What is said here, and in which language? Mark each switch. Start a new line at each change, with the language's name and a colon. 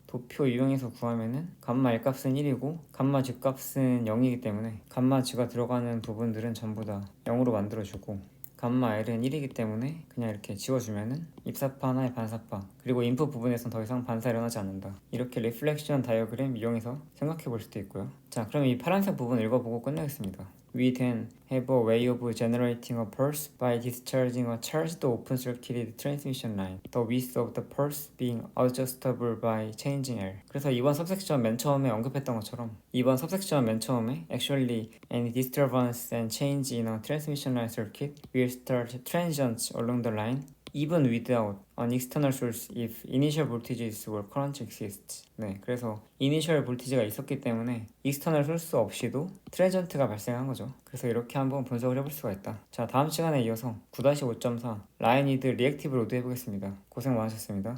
Korean: 도표 이용해서 구하면은 감마 L 값은 1이고 감마 G 값은 0이기 때문에 감마 G가 들어가는 부분들은 전부 다 0으로 만들어주고 감마 L은 1이기 때문에 그냥 이렇게 지워주면은 입사파 하나의 반사파 그리고 인풋 부분에선 더 이상 반사 일어나지 않는다. 이렇게 리플렉션 다이어그램 이용해서 생각해 볼 수도 있고요. 자, 그럼 이 파란색 부분 읽어보고 끝내겠습니다.
English: We then have a way of generating a pulse by discharging a charged open-circuited transmission line. The width of the pulse being adjustable by changing L.
Korean: 그래서 이번 subsection 맨 처음에
English: 언급했던 것처럼 이번 subsection 맨 처음에 actually any disturbance and change in a transmission line circuit will start transients along the line even without an external source if initial voltages or current exists.
Korean: 네, 그래서 initial voltage가 있었기 때문에 external source 없이도 트랜전트가 발생한 거죠. 그래서 이렇게 한번 분석을 해볼 수가 있다. 자, 다음 시간에 이어서 9-5.4 라인 이드 리액티브 로드 해보겠습니다. 고생 많으셨습니다.